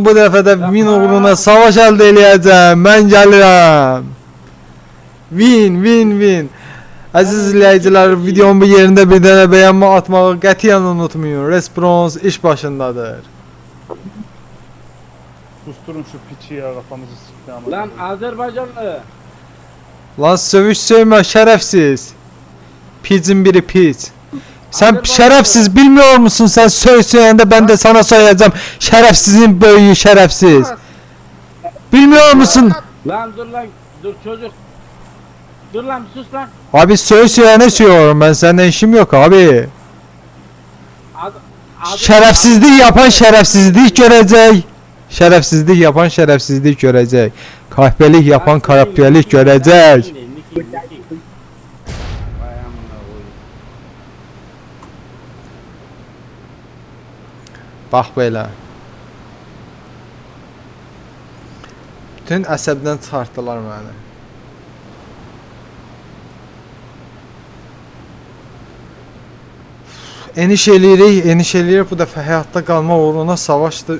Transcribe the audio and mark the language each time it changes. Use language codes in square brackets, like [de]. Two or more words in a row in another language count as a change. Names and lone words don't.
[az] Bu dəfə də win uğruna savaş əldə eləyəcəm. Mən gəlirəm. Win. Əziz izləyicilər, videonun bu yerində bir dənə bəyənmə atmağı qətiyyən unutmayın. Resprons iş başındadır. [tr] Susturun şu piçi ya, kafamızı sıktı ama. Lan Azerbaycanlı. [az] Lan sövüş söymə şərəfsiz. [tr] Picin biri pic. Sen şerefsiz bilmiyor musun? Sen söyleyende ben de sana söyleyeceğim. Şerefsizin böyüğü şerefsiz. Bilmiyor musun? Lan dur lan, dur çocuk. Dur lan, sus lan. Abi söyleyene söylüyorum, ben senden işim yok abi. Şerefsizlik yapan şerefsizlik görecek. Şerefsizlik yapan şerefsizlik görecek. Kahpelik yapan kahpelik görecek. [az] Bax belə. Bütün əsəbdən çıxartdılar məni. Eniş eləyirik bu dəfə həyatda qalma uğruna savaşdı.